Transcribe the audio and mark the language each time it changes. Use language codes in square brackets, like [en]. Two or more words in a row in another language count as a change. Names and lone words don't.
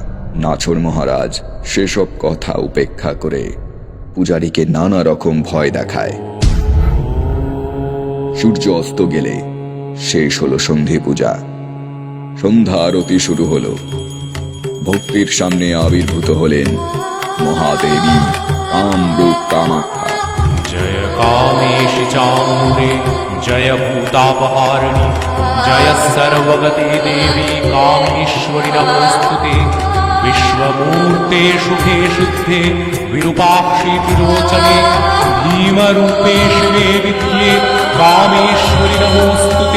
[bn] নাছর মহারাজ সেসব কথা উপেক্ষা করে পূজারীকে নানা রকম ভয় দেখায়। সূর্য অস্ত গেলে শেষ হলো সন্ধি পূজা। সন্ধ্যা আরতি শুরু হলো। ভক্তির সামনে আবির্ভূত হলেন মহাদেবী কামরূপ কামাখ্যা। [sa] जय कामेशि चामुण्डे जय भूतापहारिणि जय सर्वगते देवी कामेश्वरि नमोस्तुते। विश्वमूर्ते शुभे शुद्धे विरूपाक्षि त्रिलोचने भीमरूपे शिवे विद्ये कामेश्वरि नमोस्तुते।